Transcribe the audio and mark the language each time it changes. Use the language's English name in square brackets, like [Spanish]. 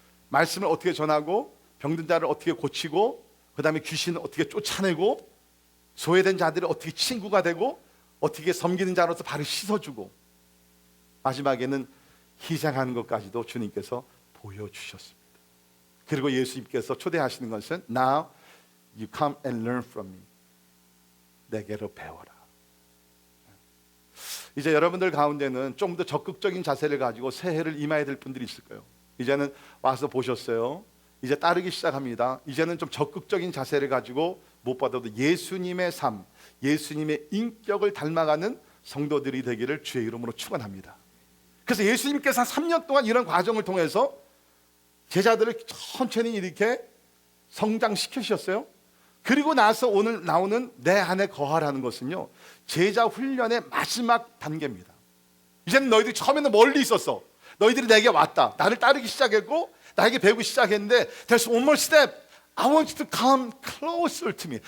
[Korean] 말씀을 어떻게 전하고, 병든 자를 어떻게 고치고, 그 다음에 귀신을 어떻게 쫓아내고, 소외된 자들이 어떻게 친구가 되고, 어떻게 섬기는 자로서 발을 씻어주고, 마지막에는 희생하는 것까지도 주님께서 보여주셨습니다. 그리고 예수님께서 초대하시는 것은 [English] Now you come and learn from me. [Korean] 내게로 배워라. 이제 여러분들 가운데는 좀 더 적극적인 자세를 가지고 새해를 임해야 될 분들이 있을 거예요. 이제는 와서 보셨어요. 이제 따르기 시작합니다. 이제는 좀 적극적인 자세를 가지고 무엇보다도 예수님의 삶, 예수님의 인격을 닮아가는 성도들이 되기를 주의 이름으로 축원합니다. 그래서 예수님께서 한 3년 동안 이런 과정을 통해서 제자들을 천천히 이렇게 성장시키셨어요. 그리고 나서 오늘 나오는 내 안에 거하라는 것은요, 제자 훈련의 마지막 단계입니다. 이제는 너희들이 처음에는 멀리 있었어. 너희들이 내게 왔다. 나를 따르기 시작했고 나에게 배우기 시작했는데 [English] There's one more step. I want you to come closer to me.